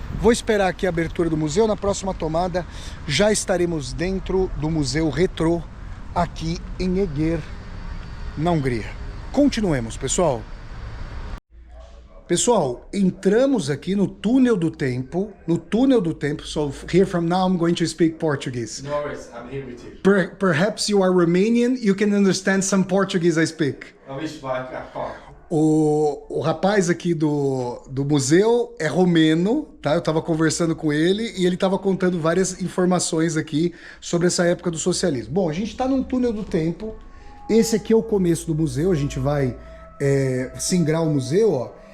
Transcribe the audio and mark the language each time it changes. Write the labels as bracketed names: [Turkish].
[Portuguese] Vou esperar aqui a abertura do museu. Na próxima tomada já estaremos dentro do Museu Retro aqui em Eger, na Hungria. Continuemos, pessoal. Pessoal, entramos aqui no túnel do tempo. [English] So here from now I'm going to speak Portuguese. No worries, I'm here with you. Perhaps you are Romanian, you can understand some Portuguese I speak. I wish back a car. [Portuguese] O rapaz aqui do museu é romeno, tá? Eu tava conversando com ele e ele tava contando várias informações aqui sobre essa época do socialismo. Bom, a gente tá num túnel do tempo. Esse aqui é o começo do museu, a gente vai singrar o museu, ó.